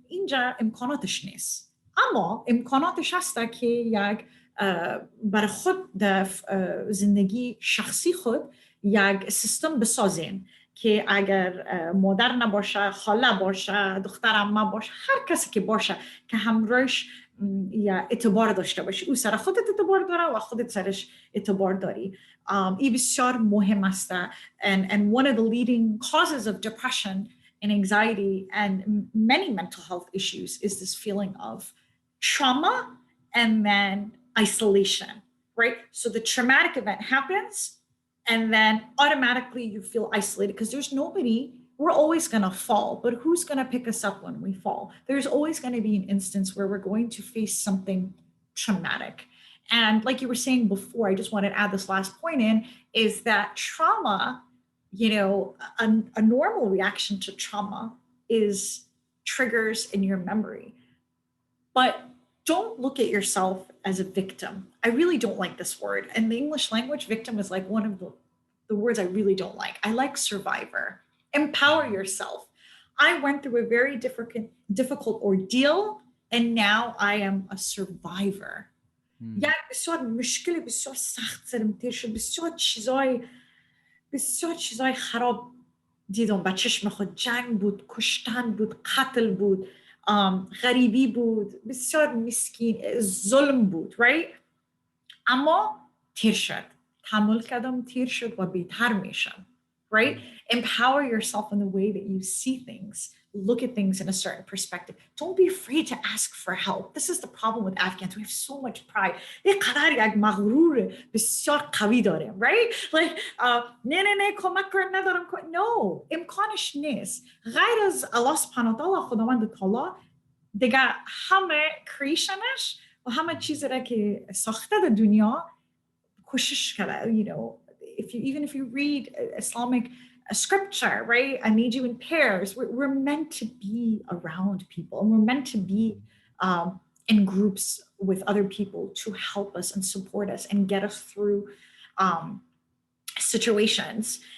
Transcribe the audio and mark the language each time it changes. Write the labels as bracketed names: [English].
[Persian] اینجا امکاناتش نیست، اما امکاناتش هسته که یک برای خود در زندگی شخصی خود یک سیستم بسازین که اگر مادر نباشه، خاله باشه، دختر عمه باشه، هر کسی که باشه که همراهش یا اعتبار داشته باشی، او سر خودت اعتبار داره و خودت سرش اعتبار داری. این بسیار مهم است. [English] And one of the leading causes of depression and anxiety and many mental health issues is this feeling of trauma and then isolation, right? So the traumatic event happens and then automatically you feel isolated because there's nobody. We're always going to fall, but who's going to pick us up when we fall? There's always going to be an instance where we're going to face something traumatic. And like you were saying before, I just want to add this last point in, is that trauma, you know, a normal reaction to trauma is triggers in your memory. But don't look at yourself as a victim. I really don't like this word. In the English language, victim is like one of the words I really don't like. I like survivor. Empower yourself. I went through a very difficult ordeal, and now I am a survivor. [Persian] یک بسیار مشکل بسیار سخت سرم تیر شد، بسیار چیزای خراب دیدم به چشم خود. جنگ بود، کشتن بود، قتل بود، غریبی بود، بسیار مسکین، ظلم بود، right؟ اما تیر شد، تحمل کردم، تیر شد و بهتر میشم. [English] Right? Empower yourself in the way that you see things. Look at things in a certain perspective. Don't be afraid to ask for help. This is the problem with Afghans. We have so much pride. [Persian] یک مغرور بسیار قوی داریم, right? Like, نه کمک کردن ندارم. No, امکانش نیست. غیر از الله سبحانه و تعالی، خداوند تعالی، دیگه همه کریشنش و همه چیزی را که ساخته در دنیا کوشش کرده. [English] You know, even if you read Islamic scripture, right? I made you in pairs. We're meant to be around people, and we're meant to be in groups with other people to help us and support us and get us through situations.